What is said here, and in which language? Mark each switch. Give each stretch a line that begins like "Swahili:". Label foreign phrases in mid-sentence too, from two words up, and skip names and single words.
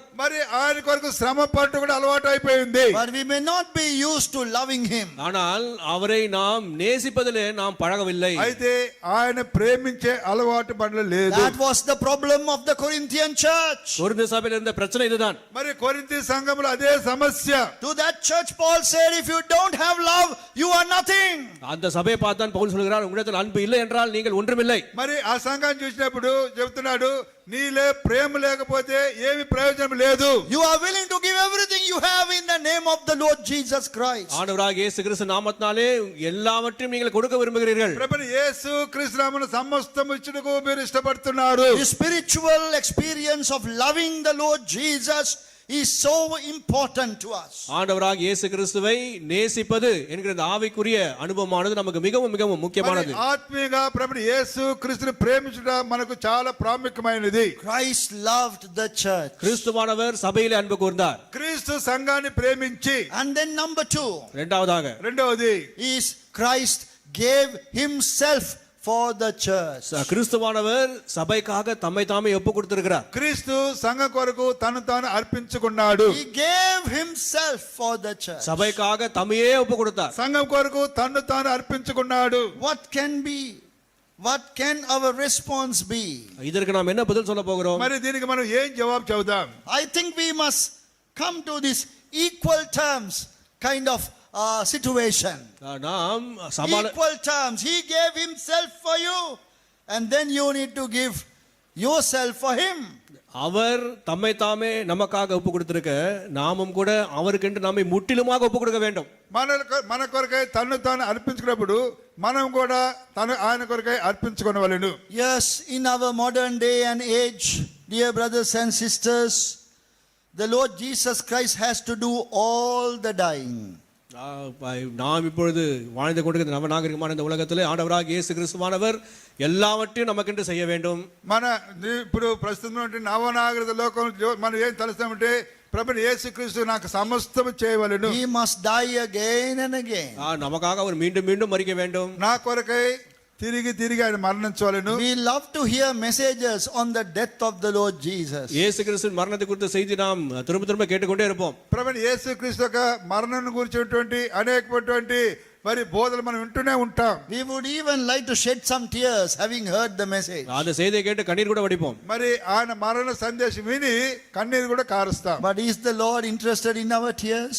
Telugu: మరి ఆయన కొరకు శ్రమ పడటం కూడా అలవాటు అయిపోయింది.
English: But we may not be used to loving him.
Tamil: ஆனால் அவரை நாம் நேசிப்பதிலே நாம் பழகவில்லை.
Telugu: అయితే ఆయన ప్రేమించే అలవాటు పడలేదు.
English: That was the problem of the Corinthian church.
Tamil: கொரிந்து சபையில் இருந்த பிரச்சனை இதுதான்.
Telugu: మరి కొరింథీ సంఘంలో అదే సమస్య.
English: To that church Paul said, if you don't have love, you are nothing. nothing.
Tamil: அந்த சபையை பார்த்தான் பவுல் சொல்கிறார், உங்களிடத்தில் அன்பு இல்லை என்றால் நீங்கள் ஒன்றுமில்லை.
Telugu: మరి ఆ సంఘాన్ని చూసినప్పుడు చెబుతున్నాడు, నీలో ప్రేమ లేకపోతే ఏమి ప్రయోజనం లేదు.
English: You are willing to give everything you have in the name of the Lord Jesus Christ.
Tamil: ஆண்டவராகிய இயேசு கிறிஸ்து நாமத்தினாலே எல்லாவற்றையும் நீங்கள் கொடுக்க விரும்புகிறீர்கள்.
Telugu: ప్రభుని యేసు క్రీస్తు నామమున సమస్తము ఇచ్చుటకు మీరు ఇష్టపడుతున్నారు.
English: The spiritual experience of loving the Lord Jesus is so important to us.
Tamil: ஆண்டவராகிய இயேசு கிறிஸ்துவை நேசிப்பது என்கிற இந்த ஆவிக்குரிய அனுபவமானது நமக்கு மிகவும் மிகவும் முக்கியமானது.
Telugu: ఆత్మీయంగా ప్రభుని యేసు క్రీస్తుని ప్రేమించుట మనకు చాలా ప్రాముఖ్యమైనది.
English: Christ loved the church.
Tamil: கிறிஸ்துவானவர் சபையிலே அன்பு கூர்ந்தார்.
Telugu: క్రీస్తు సంఘాన్ని ప్రేమించి,
English: And then number 2
Telugu: రెండవది
English: is Christ gave himself for the church.
Tamil: கிறிஸ்துவானவர் சபைக்காக தம்மை தாமே ஒப்பு கொடுத்திருக்கிறார்.
Telugu: క్రీస్తు సంఘ కొరకు తను తాను అర్పించుకున్నాడు.
English: He gave himself for the church.
Tamil: சபைக்காக தம்மையே ஒப்பு கொடுத்தார்.
Telugu: సంఘం కొరకు తను తాను అర్పించుకున్నాడు.
English: What can our response be?
Tamil: இதற்கு நாம் என்ன பதில் சொல்ல போகிறோம்?
Telugu: మరి దీనికి మనం ఏం జవాబు చెబుదాం?
English: I think we must come to this equal terms kind of situation.
Tamil: நாம்
English: Equal terms. He gave himself for you, and then you need to give yourself for him.
Tamil: அவர் தம்மை தாமே நமக்காக ஒப்பு கொடுத்திருக்க, நாமும் கூட அவருக்கென்று நம்மை முற்றிலுமாக ஒப்பு கொடுக்க வேண்டும்.
Telugu: మన కొరకై తను తాను అర్పించుకున్నప్పుడు మనం కూడా ఆయన కొరకై అర్పించుకొనవలెను.
English: Yes, in our modern day and age, dear brothers and sisters, the Lord Jesus Christ has to do all the dying.
Tamil: நாம் இப்பொழுது வாழ்ந்து கொண்டிருக்கிற நவநாகரிகமான இந்த உலகத்திலே ஆண்டவராகிய இயேசு கிறிஸ்துவானவர் எல்லாவற்றையும் நமக்கென்று செய்ய வேண்டும்.
Telugu: మన ఇప్పుడు ప్రస్తుతం నవనాగరిక లోకం మనం ఏం తలుస్తామంటే, ప్రభుని యేసుక్రీస్తు నాకు సమస్తము చేయవలెను.
English: He must die again and again.
Tamil: நமக்காக அவர் மீண்டும் மீண்டும் மரிக்க வேண்டும்.
Telugu: నా కొరకై తిరిగి తిరిగి ఆయన మరణించవలెను.
English: We love to hear messages on the death of the Lord Jesus.
Tamil: இயேசு கிறிஸ்துவின் மரணத்தை குறித்த செய்தி நாம் திரும்ப திரும்ப கேட்டுக்கொண்டே இருப்போம்.
Telugu: ప్రభుని యేసుక్రీస్తు యొక్క మరణాన్ని గురించినటువంటి అనేకమైనటువంటి మరి బోధలు మనం వింటూనే ఉంటాం.
English: We would even like to shed some tears having heard the message.
Tamil: அந்த செய்தியை கேட்டு கண்ணீர் கூட வடிப்போம்.
Telugu: మరి ఆయన మరణ సందేశం విని కన్నీరు కూడా కారుస్తాం.
English: But is the Lord interested in our tears?